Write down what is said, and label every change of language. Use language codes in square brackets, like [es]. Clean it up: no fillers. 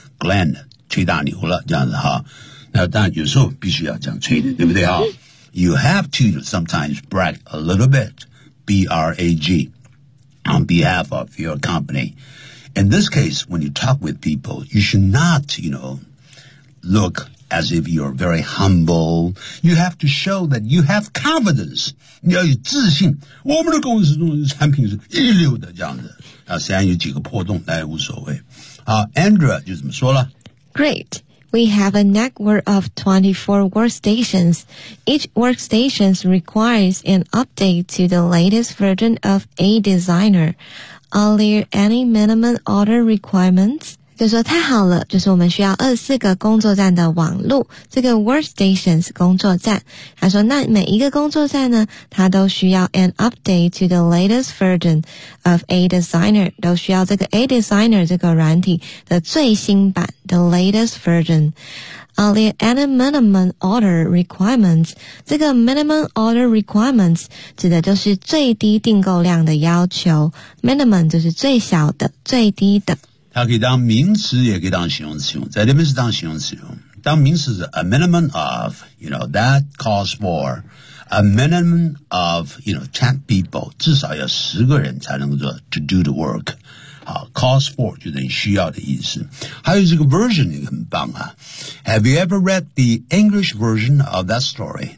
[zh] Glenn 吹大牛了，这样子哈。那当然有时候必须要这样吹的，对不对啊？ [en] You have to sometimes brag a little bit, brag, on behalf of your company. In this case, when you talk with people, you should not, you know, look as if you are very humble. You have to show that you have confidence. [zh] 你要有自信，我们的公司中的产品是一流的，这样子。啊，虽然有几个破洞，但也无所谓。好 ，Andrea 就怎么说了 [en] ？Great, we have a network of 24 workstations. Each workstation requires an update to the latest version of A Designer. Are there any minimum order requirements? [zh] 就说太好了，就是我们需要24个工作站的网络，这个 workstations 工作站。他说那每一个工作站呢，他都需要 [en] an update to the latest version of A Designer， [zh] 都需要这个 A Designer 这个软体的最新版 [en] the latest version。 Are there any minimum order requirements? [zh] 这个 [en] minimum order requirements [zh] 指的就是最低订购量的要求。Minimum 就是最小的、最低的。它可以当名词，也可以当形容词用，在这边是当形容词用。当名词是 [en] a minimum of, you know, that calls for a minimum of, you know, 10 people, [zh] 至少要十个人才能够做 [en] to do the work. [zh] 好 calls for 就等于需要的意思。还有这个 version 也很棒啊。 [en] Have you ever read the English version of that story?